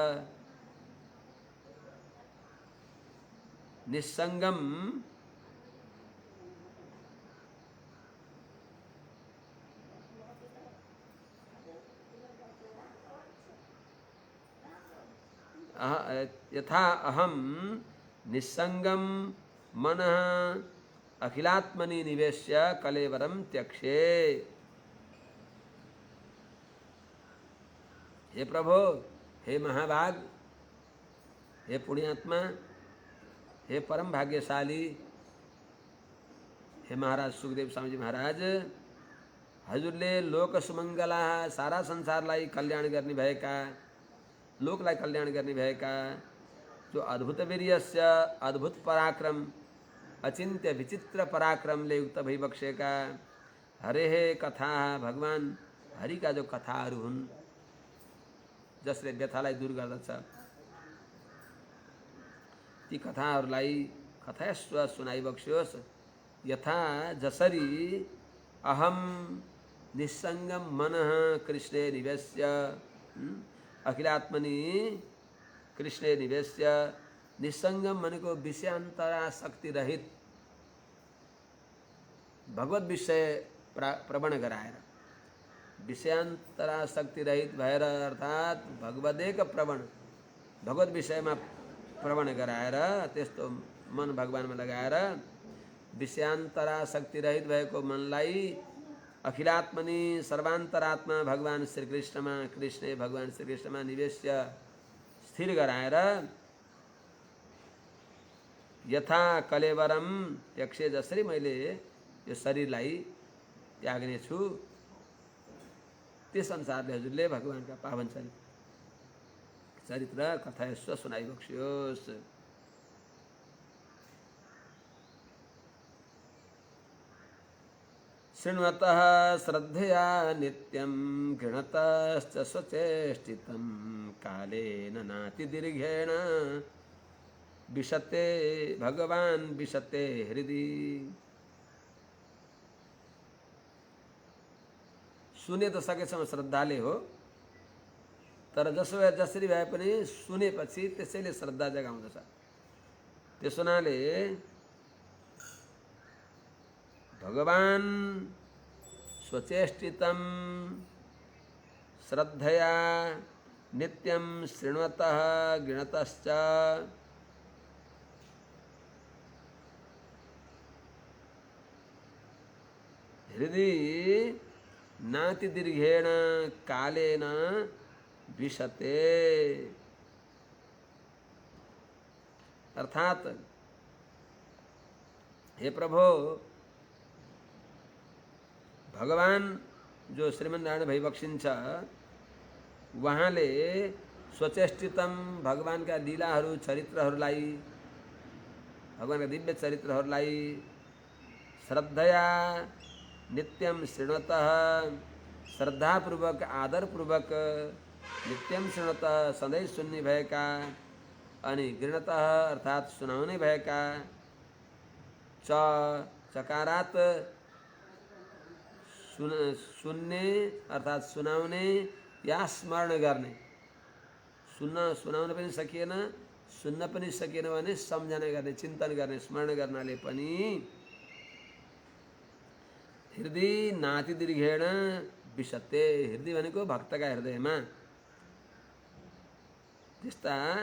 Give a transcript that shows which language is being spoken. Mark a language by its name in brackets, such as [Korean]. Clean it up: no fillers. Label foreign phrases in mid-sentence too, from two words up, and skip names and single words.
[Sanskrit] निस्संगम यथा अहम निस्संगम मनः अखिलात्मनि निवेश्य कलेवरम त्यक्षे। [Nepali] हे प्रभो, हे महाभाग, हे पुण्यात्मा, हे परम भाग्यशाली, हे महाराज सुखदेव स्वामीजी महाराज, हजुरले [Sanskrit] लोक सुमङ्गला [Nepali] सारा संसारलाई कल्याण गर्ने भएका, लोकलाई कल्याण गर्ने भएका, जो [Sanskrit] अद्भुत वीर्यस्य [Nepali] अद्भुत पराक्रम, अचिन्त्य विचित्र पराक्रमले युक्त भइबक्सेका [Sanskrit] हरे हे कथा, [Nepali] भगवान हरिका जो कथाहरू हुन् जसले व्यथालाई दूर गर्दछ, ती कथाहरूलाई कथयस्व सुनाइबक्स्योस्। [Sanskrit] यथा जसरी अहम निस्सङ्गम मनः कृष्णे निवेश्य अखिलात्मनि कृष्णे निवेश्य, निस्सङ्गम [Nepali] भनेको विषयान्तरासक्ति रहित भगवत विषय प्रवण गराएर, विषयान्तरासक्ति रहित भएर अर्थात् भगवदेक प्रवण, भगवत विषयमा प्रवण गराएर त्यस्तो मन भगवानमा लगाएर विषयान्तरासक्ति रहित भएको मनलाई अखिलात्मनि सर्वान्तरात्मा भगवान श्रीकृष्णमा, कृष्णे भगवान श्रीकृष्णमा निवेश्य स्थिर गराएर [Sanskrit] यथा कलेवरम त्यक्षे, [Nepali] जसरी मैले यो शरीरलाई त्याग्ने छु त्यस अनुसारले हजुरले भगवानका पावन चरित्र कथयस्व सुनाइबक्स्योस्। [Sanskrit] शृण्वतः श्रद्धया नित्यं गृणतश्च स्वचेष्टितं कालेन नातिदीर्घेण विशते भगवान् विशते हृदि। [Nepali] सुने त सकेसम्म श्रद्धाले हो, तर जसरी भए पनि सुनेपछि त्यसैले श्रद्धा जगाउँदछ। त्यसो हुनाले [Sanskrit] भगवान स्वचेष्टितं श्रद्धया नित्यं शृण्वतः गृणतश्च हृदि नातिदीर्घेण कालेन विशते। [Nepali] अर्थात हे प्रभो, भगवान जो श्रीमन्नारायण भइबक्सिन्छ उहाँले स्वचेष्टितम भगवानका लीलाहरू चरित्रहरूलाई, भगवानका दिव्य चरित्रहरूलाई [Sanskrit] श्रद्धया नित्यम शृण्वतः, [Nepali] श्रद्धापूर्वक आदरपूर्वक [Sanskrit] नित्यम शृण्वतः [Nepali] सधैँ सुन्ने भएका, अनि गृणतः अर्थात् सुनाउने भएका, चकारात सुन्ने अर्थात् सुनाउने या स्मरण गर्ने, सुनाउन पनि सकिएन, सुन्न पनि सकिएन भने सम्झना गर्ने, चिन्तन गर्ने, स्मरण गर्नाले पनि हृदय [Sanskrit] नाति दीर्घेण विशते, [Nepali] हृदय भनेको भक्तका हृदयमा त्यस्ता